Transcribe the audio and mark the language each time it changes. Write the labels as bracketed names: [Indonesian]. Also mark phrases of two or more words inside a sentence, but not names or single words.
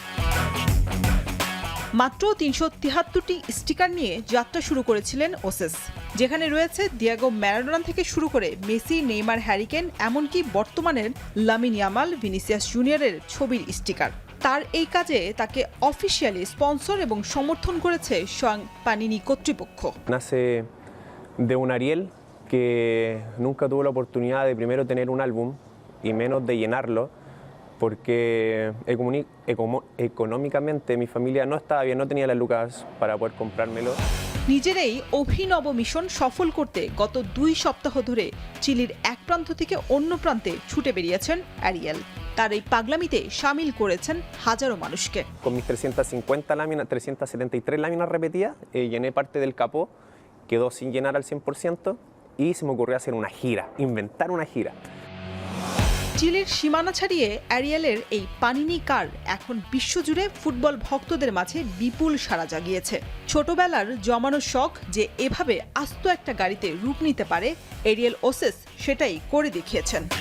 [Bangla] মাত্র ৩৭৩টি স্টিকার নিয়ে যাত্রা শুরু করেছিলেন ওসেস, যেখানে রয়েছে দিয়েগো ম্যারাডোনা থেকে শুরু করে মেসি, নেইমার, হ্যারিকেন, এমনকি বর্তমানের লামিন ইয়ামাল, ভিনিসিয়াস জুনিয়রের ছবির স্টিকার। তার এই কাজে তাকে [English] officially sponsor [Bangla] এবং সমর্থন করেছে স্বয়ং পানিনি কর্তৃপক্ষ। [Spanish] Nace de un Ariel que nunca tuvo la oportunidad de primero tener un álbum y menos de llenarlo, porque económicamente mi familia no estaba bien, no tenía las lucas para poder comprármelo. [Bangla] নিজের এই অভিনব মিশন সফল করতে গত 2 সপ্তাহ ধরে চিলির এক প্রান্ত থেকে অন্য প্রান্তে ছুটে বেরিয়েছেন অ্যারিয়েল। তার এই পাগলামিতে শামিল করেছেন হাজারো মানুষকে। [Spanish] Con mis 373 láminas repetidas, llené parte del capó, quedó sin llenar al 100% y se me ocurrió hacer una gira, inventar una gira. [Bangla] চিলির সীমানা ছাড়িয়ে অ্যারিয়েলের এই পানিনি কার এখন বিশ্বজুড়ে ফুটবল ভক্তদের মাঝে বিপুল সাড়া জাগিয়েছে। ছোটবেলার জমানো শখ যে এভাবে আস্ত একটা গাড়িতে রূপ নিতে পারে, এরিয়েল ওসেস সেটাই করে দেখিয়েছেন।